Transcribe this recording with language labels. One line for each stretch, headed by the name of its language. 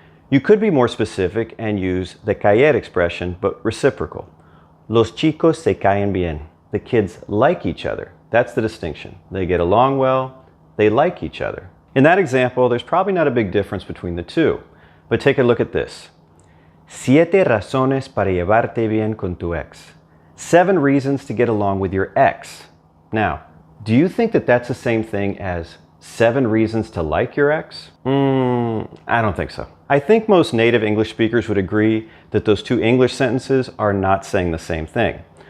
English: You could be more specific and use the caer expression, but reciprocal. Los chicos se caen bien. The kids like each other. That's the distinction. They get along well, they like each other. In that example, there's probably not a big difference between the two, but take a look at this.
Spanish: 7 razones para llevarte bien con tu ex.
English: 7 reasons to get along with your ex. Now, do you think that that's the same thing as 7 reasons to like your ex? I don't think so. I think most native English speakers would agree that those two English sentences are not saying the same thing.